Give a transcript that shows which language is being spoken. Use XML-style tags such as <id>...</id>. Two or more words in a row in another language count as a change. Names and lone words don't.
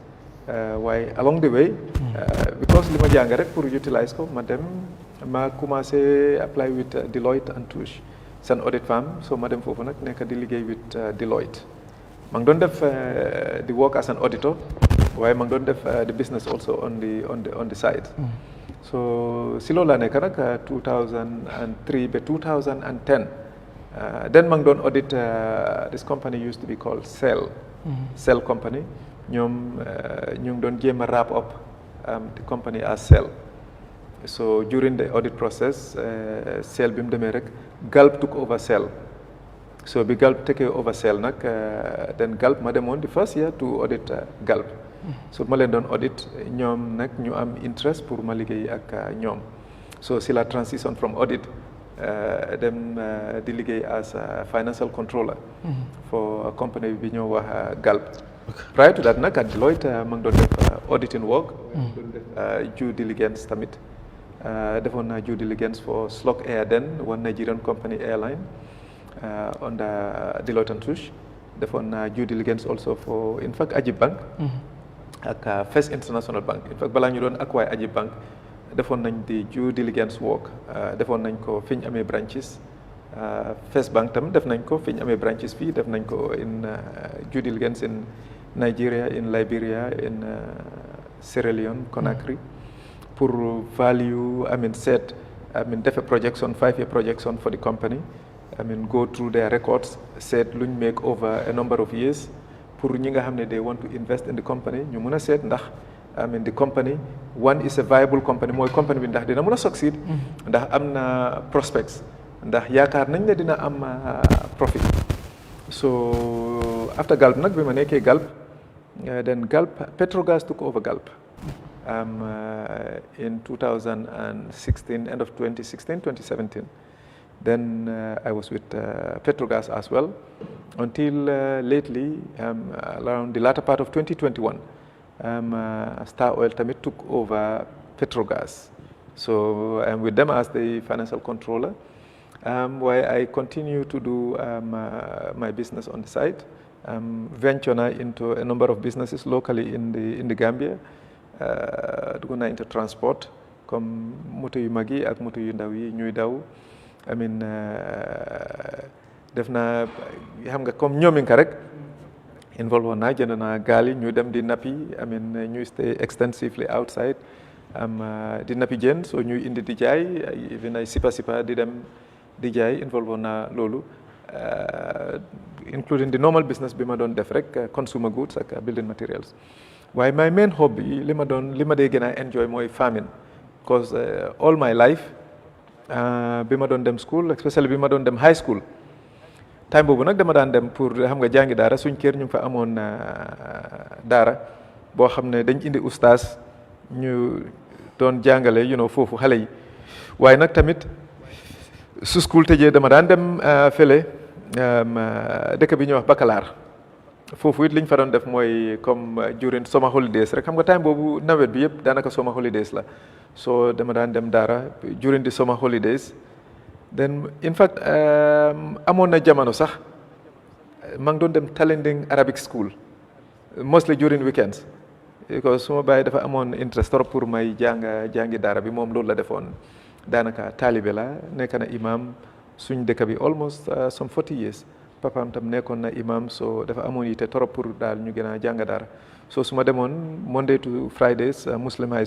<wo>waaye</wo> <en>along the way because</en> <wo>li ma jàng rek pour utilize ko ma commencé</wo> <en>apply with Deloitte and Touche</en> <wo>seen</wo> <en>audit firm</en> <wo>so ma dem foofu nag nekk di liggéey</wo> <en>with Deloitte.</en> <wo>ma ngi doon def di</wo> <en>work as an auditor</en> <wo>waaye ma ngi doon def</wo> <en>the business also on the side.</en> <wo>so si loolu laa nekk nag 2003 ba 2010 then ma ngi doon</wo> <en>audit this company used to be called Cell company.</en> <wo>ñoom ñu ngi doon jéem a</wo> <en>wrap up the company as Cell. so during the audit process Cell</en> <wo>bi mu demee rek</wo> <en>Gulp took over Cell. so bi Gulp take over Cell nag then Gulp</en> <wo>ma demoon</wo> <en>the first year to audit Gulp.</en> <wo>so ma leen doon audit ñoom nag ñu am interest pour ma liggéey ak ñoom.</wo> <en>so</en> <wo>si la</wo> <en>transition from audit</en> <wo>dem di liggéey</wo> <en>as financial controller for a company</en> <wo>bi ñoo wax</wo> <en>Gulp. prior to that nag at Deloitte</en> <wo>ma ngi doon def</wo> <en>auditing work.</en> <wo>doon def</wo> <en>due diligence</en> <wo>tamit. defoon naa</wo> <en>due diligence for Slok Air then one Nigerian company airline under Deloitte and Touche.</en> <wo>defoon naa</wo> <en>due diligence also for in fact Ajib Bank.</en> <wo>ak</wo> <en>First International Bank in fact</en> <wo>balaa ñu doon acquire Ajib Bank defoon nañ di</wo> <en>due diligence work</en> <wo>defoon nañ ko fi ñu amee branches. First Bank tam def nañ ko fi ñu amee branches fii def nañ ko</wo> <en>in due diligence in Nigeria in Liberia in Sierra Leone Conakry</en> <wo>pour value def</wo> <en>a projection 5-year projection for the company. go through their records</en> <wo>seet luñ</wo> <en>make over a number of years pour</en> <wo>ñi nga xam ne</wo> <en>they want to invest in the company</en> <wo>ñu mën a seet ndax</wo> <en>the company one is a viable company</en> <wo>mooy company bi ndax dina mën a succeed. ndax am na prospects. ndax yaakaar nañ ne dina am profit.</wo> <en>so after Gulp</en> <wo>nag bi ma nekkee</wo> <en>Gulp then Gulp Petrogas took over Gulp in 2016 end of 2017 then I was with Petrogas as well until lately around the latter part of 2021 Star Oil tamit took over Petrogas. so I'm with them as the financial controller. Why I continue to do my business on the side. Venture into a number of businesses locally in the Gambia.</en> <wo>Dugg naa</wo> <en>into transport</en> <wo>comme moto yu mag yi ak moto yu ndaw yi ñuy daw. def naa xam nga comme ñoominka rek involve woon naa jënd naa gaal yi ñu dem di nappi ñuy</wo> <en>stay extensively outside</en> <wo>di nappi jën so ñuy indi di jaay even ay sipa di dem di jaay involve woon naa loolu</wo> <en>including the normal business</en> <wo>bi ma doon def rek</wo> <en>consumer goods</en> <wo>ak</wo> <en>building materials.</en> <wo>waaye</wo> <en>my main hobby</en> <wo>li ma dee gën a enjoy mooy</wo> <en>farming because all my life</en> <wo>bi ma doon dem</wo> <en>school especially</en> <wo>bi ma doon dem</wo> <en>high school</en> <wo>time boobu nag dama daan dem pour xam nga jàngi daara suñ kër ñu ngi fa amoon daara boo xam ne dañ indi ustaas ñu doon jàngale foofu xale yi waaye nag tamit su school tëjee dama daan dem fële dëkk bi ñuy wax Bakalar foofu it liñ fa doon def mooy comme</wo> <en>during summer holidays</en> <wo>rek xam nga time boobu nawet bi yëpp daanaka</wo> <en>summer holidays</en> <wo>la so dama daan dem daara</wo> <en>during the summer holidays then in fact</en> <wo>amoon na jamono sax maa ngi doon dem Talending Arabic School</wo> <en>mostly during weekends because</en> <wo>suma baay dafa amoon interest trop pour may jàngi daara bi moom loolu la defoon daanaka taalibe la nekk na imam suñ dëkk bi</wo> <en>almost some</en> <wo>40 years papaam tam nekkoon na imam so dafa amoon yite trop pour daal ñu gën a jàng daara so su ma demoon</wo> <en>Monday to Fridays</en> <wo>Muslim High</wo>